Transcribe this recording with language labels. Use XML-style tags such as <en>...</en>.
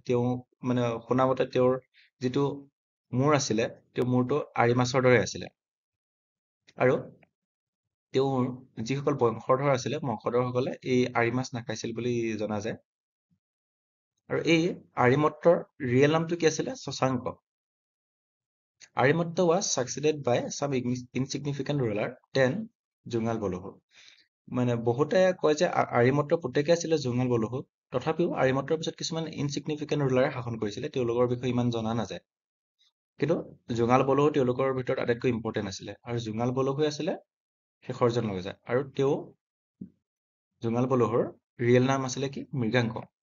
<as>তেওঁ মানে শুনামতে তেওঁৰ যিটো মূৰ আছিলে, তেওঁ মূৰটো আৰি মাছৰ দৰে আছিলে। আৰু তেওঁৰ যিসকল বংশধৰ আছিলে, বংশধৰসকলে এই আৰি মাছ নাখাইছিল বুলি জনা যায়। আৰু এই আৰিমত্তৰ ৰিয়েল নামটো কি আছিলে? Shashank.</as> <en>Arimatta was succeeded by some insignificant ruler, then Jongal Balahu.</en> <as>মানে বহুতে কয় যে আৰিমত্তৰ পুতেকে আছিলে জোঙাল বলহু, তথাপিও আৰিমত্তৰ পিছত কিছুমান ইনচিগনিফিকেণ্ট ৰুলাৰে শাসন কৰিছিলে, তেওঁলোকৰ বিষয়ে ইমান জনা নাযায়। কিন্তু জোঙাল বলহু তেওঁলোকৰ ভিতৰত আটাইতকৈ ইম্পৰ্টেণ্ট আছিলে, আৰু জোঙাল বলহুৱে আছিলে শেষৰজন ৰজা, আৰু তেওঁ জোঙাল বলহুৰ ৰিয়েল নাম আছিলে কি মৃগাংক।</as>